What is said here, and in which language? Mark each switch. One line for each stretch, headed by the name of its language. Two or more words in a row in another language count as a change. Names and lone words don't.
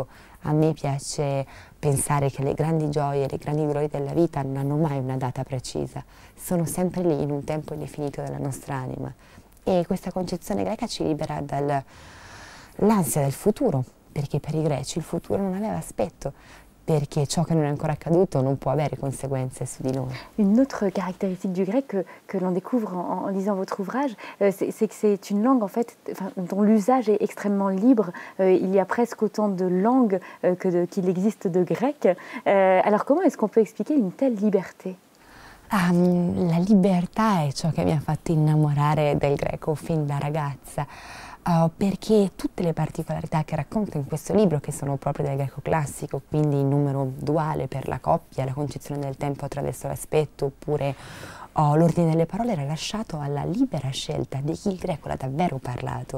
Italian: A me piace pensare che le grandi gioie, le grandi glorie della vita non hanno mai una data precisa, sono sempre lì in un tempo indefinito della nostra anima. E questa concezione greca ci libera dall'ansia del futuro, perché per i greci il futuro non aveva aspetto, perché ciò che non è ancora accaduto non può avere conseguenze su di noi.
French: Une autre caractéristique du grec que l'on découvre en lisant votre ouvrage, c'est que c'est une langue en fait, dont l'usage est extrêmement libre. Il y a presque autant de langues qu'il existe de grec. Alors comment est-ce qu'on peut expliquer une telle liberté?
Italian: La libertà è ciò che mi ha fatto innamorare del greco fin da ragazza. Perché tutte le particolarità che racconto in questo libro, che sono proprio del greco classico, quindi il numero duale per la coppia, la concezione del tempo attraverso l'aspetto, oppure l'ordine delle parole, era lasciato alla libera scelta di chi il greco l'ha davvero parlato.